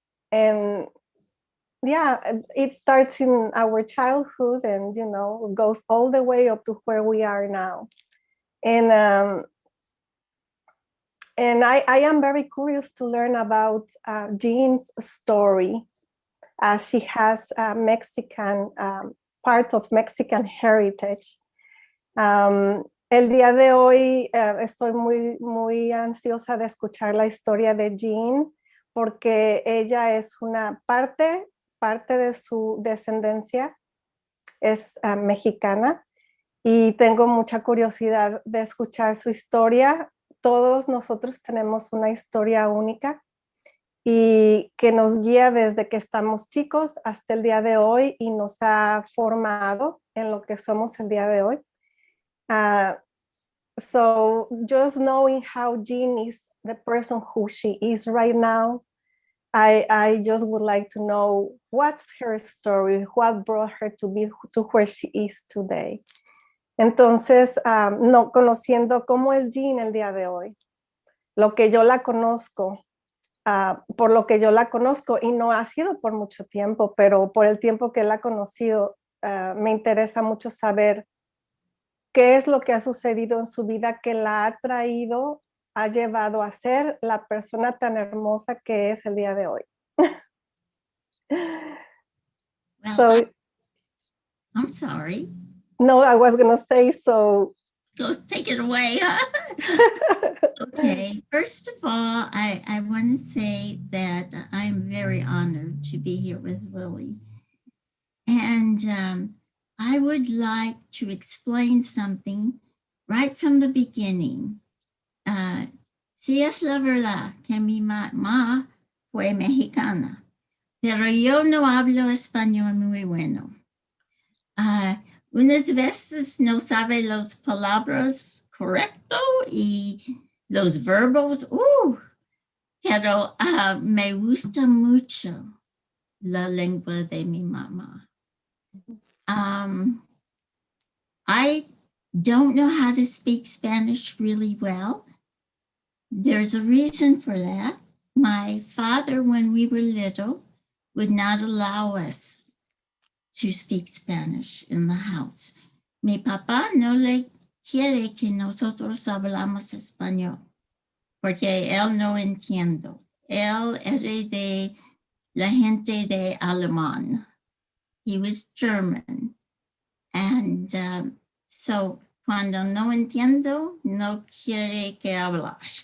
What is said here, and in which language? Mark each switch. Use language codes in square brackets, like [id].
[en] And yeah, it starts in our childhood and, you know, goes all the way up to where we are now. And I am very curious to learn about Jean's story, as she has a Mexican, part of Mexican heritage. [es] El día de hoy estoy muy ansiosa de escuchar la historia de Jean, porque ella es una parte de su descendencia es mexicana y tengo mucha curiosidad de escuchar su historia. Todos nosotros tenemos una historia única y que nos guía desde que estamos chicos hasta el día de hoy y nos ha formado en lo que somos el día de hoy. [en] So just knowing how Jean is the person who she is right now, I just would like to know what's her story, what brought her to where she is today. [es] Entonces, no, conociendo cómo es Jean el día de hoy, lo que yo la conozco, por lo que yo la conozco, y no ha sido por mucho tiempo, pero por el tiempo que la he conocido, me interesa mucho saber qué es lo que ha sucedido en su vida que la ha traído, ha llevado a ser la persona tan hermosa que es el día de hoy. [en] Well, So, I'm sorry. No, I was going to say so. Go take it away, huh? Okay, first of all, I want to say that I'm very honored to be here with Lily. And I would like to explain something right from the beginning. [es] Sí es la verdad que mi mamá fue mexicana, pero yo no hablo español muy bueno. Unas veces no sabe las palabras correcto y los verbos, pero me gusta mucho la lengua de mi mamá. [en] I don't know how to speak Spanish really well. There's a reason for that. My father, when we were little, would not allow us to speak Spanish in the house. [es] Mi papá no le quiere que nosotros hablamos español, porque él no entiende. Él era de la gente de alemán. [en] He was German. And so [es] cuando no entiendo, no quiere que hablar.